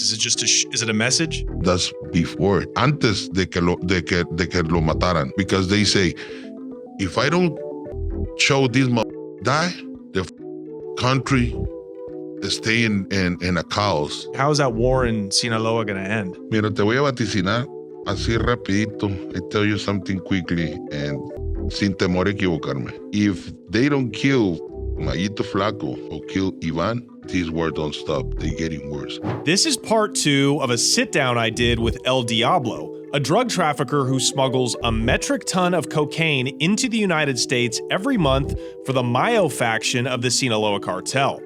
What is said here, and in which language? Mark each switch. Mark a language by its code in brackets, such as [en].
[en] Is it just is it a message? That's before, [es] antes de que lo mataran. [en] Because they say, if I don't show this die, the country stay in a chaos. How is that war in Sinaloa going to end? [es] Mira, te voy a vaticinar así rapidito. [en] I tell you something quickly and [es] sin temor a equivocarme. [en] If they don't kill Mayito Flaco or kill Ivan, this war don't stop. They're getting worse. This is part 2 of a sit-down I did with El Diablo, a drug trafficker who smuggles a metric ton of cocaine into the United States every month for the Mayo faction of the Sinaloa Cartel.